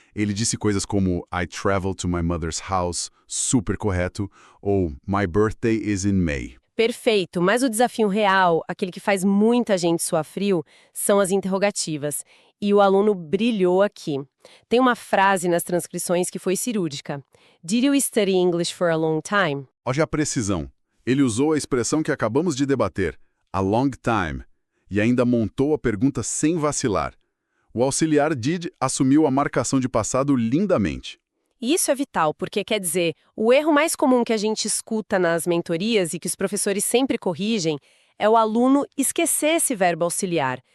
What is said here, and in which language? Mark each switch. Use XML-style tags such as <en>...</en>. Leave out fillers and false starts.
<pt>Ele disse coisas como</pt> <en>I travel to my mother's house,</en> <pt>super correto, ou</pt> <en>My birthday is in May.</en> <pt>Perfeito, mas o desafio real, aquele que faz muita gente suar frio, são as interrogativas. E o aluno brilhou aqui. Tem uma frase nas transcrições que foi cirúrgica.</pt> <en>Did you study English for a long time?</en> <pt>Olha a precisão. Ele usou a expressão que acabamos de debater, a long time, e ainda montou a pergunta sem vacilar. O auxiliar did assumiu a marcação de passado lindamente. E isso é vital, porque quer dizer, o erro mais comum que a gente escuta nas mentorias e que os professores sempre corrigem é o aluno esquecer esse verbo auxiliar.</pt>